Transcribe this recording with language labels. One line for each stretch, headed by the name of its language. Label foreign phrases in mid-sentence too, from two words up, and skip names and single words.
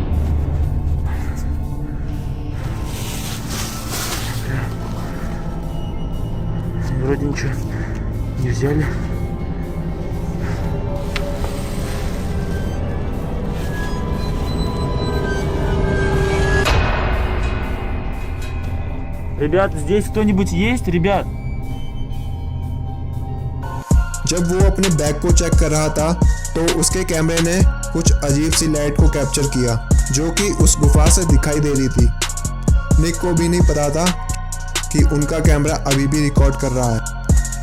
Russian: Вроде ничего не взяли. Ребят, здесь кто-нибудь есть, ребят?
Hindi: जब वो अपने बैग को चेक कर रहा था तो उसके कैमरे ने कुछ अजीब सी लाइट को कैप्चर किया जो कि उस गुफा से दिखाई दे रही थी। निक को भी नहीं पता था कि उनका कैमरा अभी भी रिकॉर्ड कर रहा है।